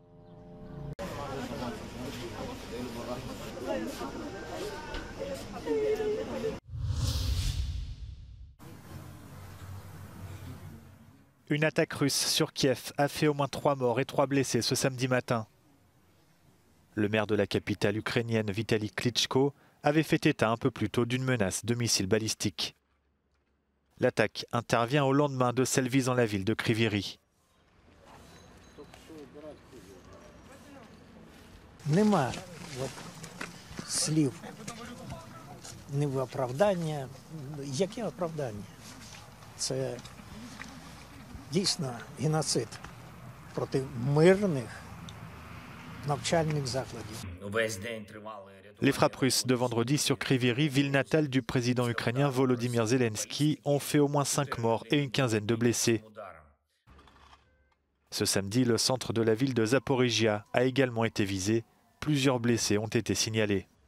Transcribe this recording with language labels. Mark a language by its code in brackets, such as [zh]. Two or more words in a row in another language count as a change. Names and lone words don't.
[fr] Une attaque russe sur Kiev a fait au moins 3 morts et 3 blessés ce samedi matin. Le maire de la capitale ukrainienne, Vitali Klitschko, avait fait état un peu plus tôt d'une menace de missiles balistiques. L'attaque intervient au lendemain de celle visant la ville de Kryvyi Rih. [uk] Нема слів ні в оправдання. Яке оправдання? Це дійсно геноцид проти мирних навчальних закладів. [fr] Les frappes russes de vendredi sur Kryvyi Rih, ville natale du président ukrainien Volodymyr Zelensky, ont fait au moins 5 morts et une quinzaine de blessés. Ce samedi, le centre de la ville de Zaporizhia a également été visé. Plusieurs blessés ont été signalés.